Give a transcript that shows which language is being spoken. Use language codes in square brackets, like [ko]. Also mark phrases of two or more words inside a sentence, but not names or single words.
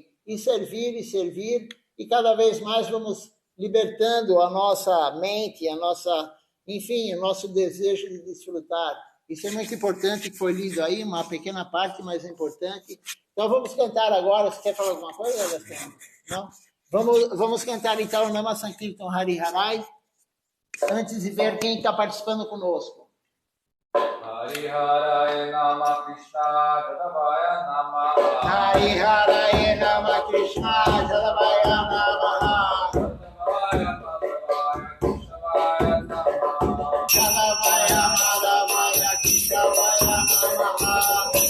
[pt] E servir, e cada vez mais vamos libertando a nossa mente, o nosso desejo de desfrutar. Isso é muito importante, que foi lido aí, uma pequena parte, mas é importante. Então vamos cantar agora. Você quer falar alguma coisa, Gastão? Não? Vamos cantar então o Nama Sankirtan Hariharai, antes de ver quem está participando conosco. [sa] Hariharai Nama Krishna Jadavaya Nama Hariharai Nama Krishna Jadavaya Nama Jadavaya Madhavaya Keshavaya Namaha